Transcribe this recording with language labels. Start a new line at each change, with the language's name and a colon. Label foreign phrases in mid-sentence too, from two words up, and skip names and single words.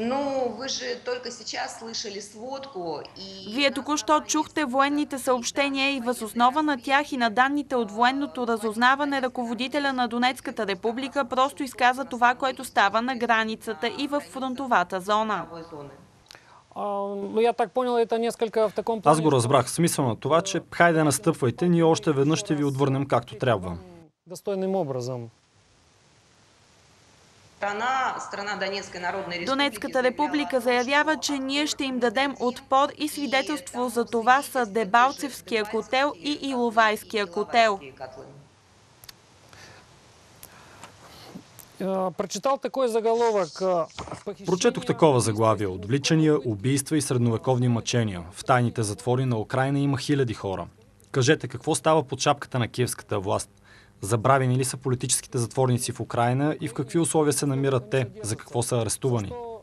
Bulgarian: Вие току-що чухте военните съобщения и въз основа на тях и на данните от военното разузнаване, ръководителя на Донецката република просто изказа това, което става на границата и в фронтовата зона.
Russian: Я так понял, это несколько в таком плане.
Bulgarian: Аз го разбрах. Смисъл на това, че хайде настъпвайте, ние още веднъж ще ви отвърнем както трябва.
Russian: Достойным образом.
Bulgarian: Донецката република заявява, че ние ще им дадем отпор и свидетелство за това са Дебалцевския котел и Иловайския котел.
Russian: Прочитал такой заголовок.
Bulgarian: Прочетох такова заглавие: отвличания, убийства и средновековни мъчения. В тайните затвори на Украйна има хиляди хора. Кажете, какво става под шапката на киевската власт? Забравени ли са политическите затворници в Украйна и в какви условия се намират те? За какво са арестувани?